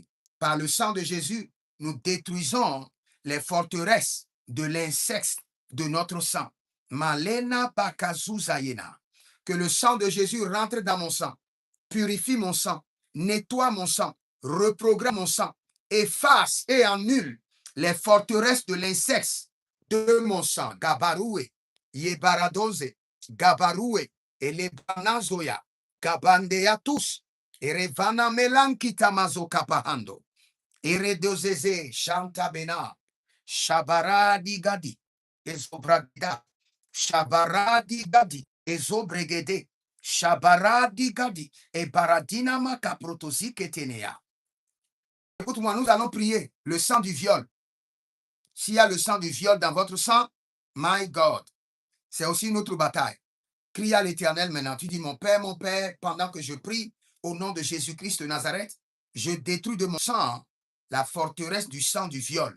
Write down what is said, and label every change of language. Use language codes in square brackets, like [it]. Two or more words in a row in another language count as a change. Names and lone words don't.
[fr] Par le sang de Jésus, nous détruisons les forteresses de l'inceste de notre sang. Malena Bakazuzayena. Que le sang de Jésus rentre dans mon sang, purifie mon sang, nettoie mon sang, reprogramme mon sang, efface et annule les forteresses de l'inceste de mon sang. Gabaroué, Yebaradoze, Gabaroué, et les Banazoya, Gabandeatus, et Revana Melankita Mazokapahando, et Redozeze, Chantabena, Shabaradi Gadi, Ezobragida, Shabaradi Gadi, Ezobregede, Shabaradi Gadi, et Baradina Makaprotosi Ketenea. Écoute-moi, nous allons prier le sang du viol. S'il y a le sang du viol dans votre sang, [en] my God, [fr] c'est aussi une autre bataille. Crie à l'Éternel maintenant. Tu dis, mon Père, pendant que je prie au nom de Jésus-Christ de Nazareth, je détruis de mon sang la forteresse du sang du viol.